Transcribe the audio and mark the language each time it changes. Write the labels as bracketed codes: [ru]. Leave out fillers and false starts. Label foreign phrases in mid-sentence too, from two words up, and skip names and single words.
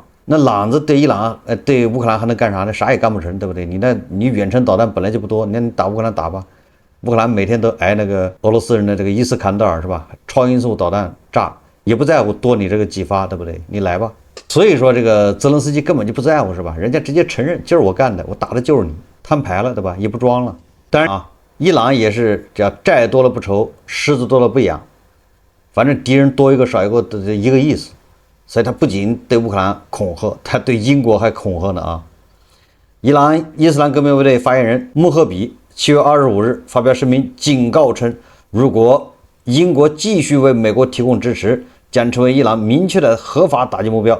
[zh] 那朗子對伊朗，對烏克蘭還能幹啥呢？啥也幹不成，对不对？你遠程導彈本來就不多，那你打烏克蘭打吧。烏克蘭每天都挨那個俄羅斯人的這個伊斯坎德爾，是吧？超音速導彈炸，也不在乎多你這個幾發，對不對？你來吧。所以說這個澤連斯基根本就不在乎，是吧？人家直接承認就是我幹的，我打的就是你，攤牌了，對吧？也不裝了。當然啊，伊朗也是這樣，債多了不愁，虱子多了不癢，反正敵人多一個少一個的一個意思。所以他不僅對烏克蘭恐嚇，他對英國還恐嚇呢啊！伊朗伊斯蘭革命衛隊發言人穆赫比7月25日發表聲明，警告稱，如果英國繼續為美國提供支持，將成為伊朗明確的合法打擊目標。